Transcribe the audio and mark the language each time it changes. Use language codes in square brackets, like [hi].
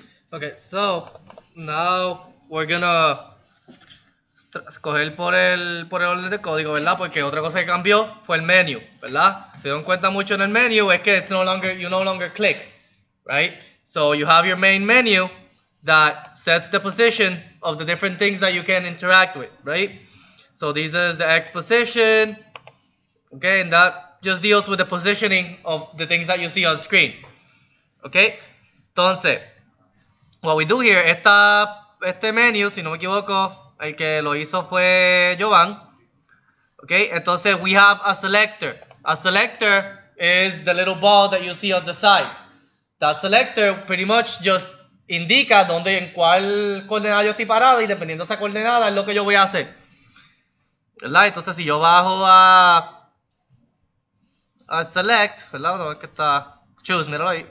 [en] Okay, so now we're gonna [es] escoger por el orden de código, ¿verdad? Porque otra cosa que cambió fue el menu, ¿verdad? Se dan cuenta mucho en el menu es que [en] you no longer click, right? So you have your main menu that sets the position of the different things that you can interact with, right? So this is the X position, okay, and that just deals with the positioning of the things that you see on screen, okay? [es] Entonces, [en] what we do here, [es] este menu, si no me equivoco, el que lo hizo fue Jovan. Ok, entonces [en] we have a selector. A selector is the little ball that you see on the side. That selector pretty much just [es] indica en cuál coordenada yo estoy parada y dependiendo de esa coordenada es lo que yo voy a hacer. ¿Verdad? Entonces si yo bajo a select, ¿verdad? No, es que está choose, míralo ahí.